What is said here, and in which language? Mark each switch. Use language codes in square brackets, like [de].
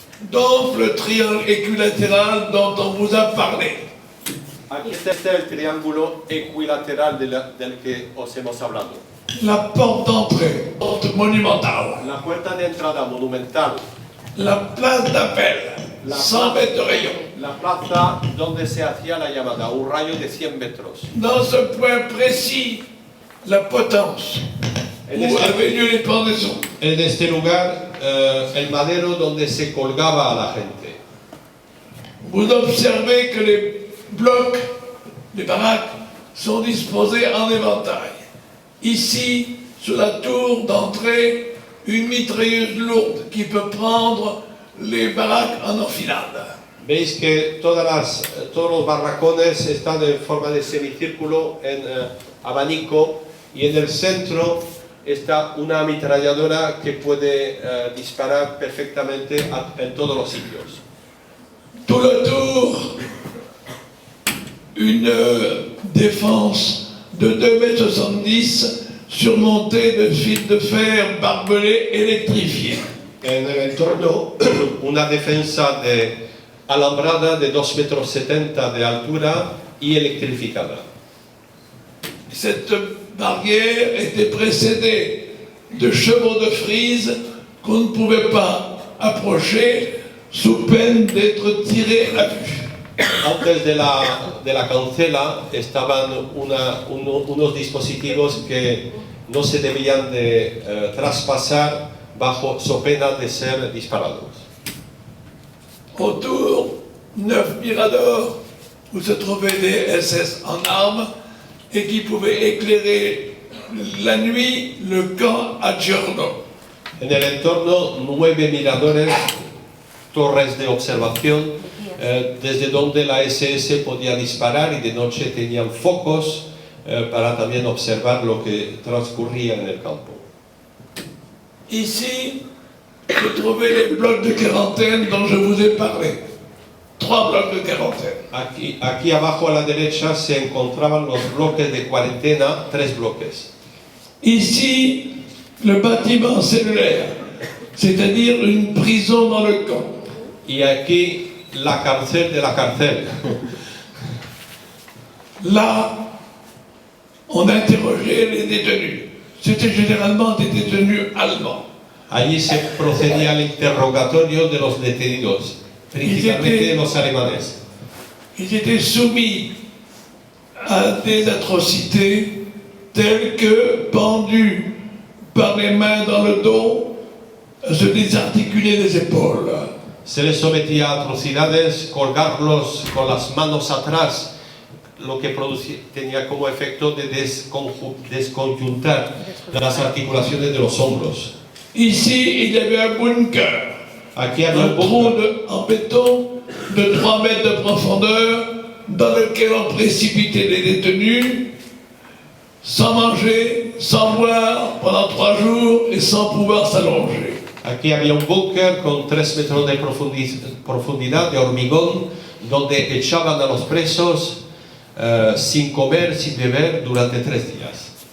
[fr] Donc le triangle équilatéral dont on vous a parlé. [es] Aquí está el triángulo equilateral del que os hemos hablado. [fr] La porte d'entrée, porte monumentale. [es] La puerta de entrada monumental. [fr] La place d'appel, 100 mètres de rayon. [es] La plaza donde se hacía la llamada, un rayo de 100 metros. [fr] Dans ce point précis, la potence, où avaient lieu les pendaisons. [es] En este lugar, el madero donde se colgaba a la gente. [fr] Vous observez que les blocs, les baraques, sont disposés en éventail. Ici, sur la tour d'entrée, une mitrailleuse lourde qui peut prendre les baraques en enfilade. [es] Veis que todos los barracones están en forma de semicírculo, en abanico, y en el centro está una ametralladora que puede disparar perfectamente en todos los sitios. [fr] Tout le tour, une défense de 2,70 m surmontée de fils de fer barbelés électrifiés. [es] En el entorno, una defensa alambrada de 2,70 m de altura y electrificada. [fr] Cette barrière était précédée de chevaux de frise qu'on ne pouvait pas approcher sous peine d'être tiré à vue. [es] Antes de la cancela estaban unos dispositivos que no se debían de traspasar bajo so pena de ser disparados. [fr] Autour, 9 miradors où se trouvaient des SS en armes et qui pouvaient éclairer la nuit le camp à Giorno. [es] En el entorno, 9 miradores, torres de observación, desde donde la SS podía disparar, y de noche tenían focos para también observar lo que transcurría en el campo. [fr] Ici, se trouvaient les blocs de quarantaine dont je vous ai parlé. 3 blocs de quarantaine. [es] Aquí abajo a la derecha se encontraban los bloques de cuarentena, 3 bloques. [fr] Ici, le bâtiment cellulaire, c'est-à-dire une prison dans le camp. [es] Y aquí la cárcel de la cárcel. [fr] Là, on interrogeait les détenus. C'était généralement des détenus allemands. [es] Allí se procedía al interrogatorio de los detenidos, principalmente de los alemanes. [fr] Ils étaient soumis à des atrocités telles que, pendus par les mains dans le dos, se désarticuler les épaules. [es] Se les sometía a atrocidades, colgarlos con las manos atrás, lo que tenía como efecto de desconjuntar las articulaciones de los hombros. [fr] Ici, il y avait un bunker, [es] Aquí había [fr] un un trou bunker en béton de 3 mètres de profondeur dans lequel on précipitait les détenus sans manger, sans boire pendant 3 jours et sans pouvoir s'allonger. [es] Aquí había un búnker con 3 metros de profundidad de hormigón, donde echaban a los presos sin comer, sin beber durante 3 días.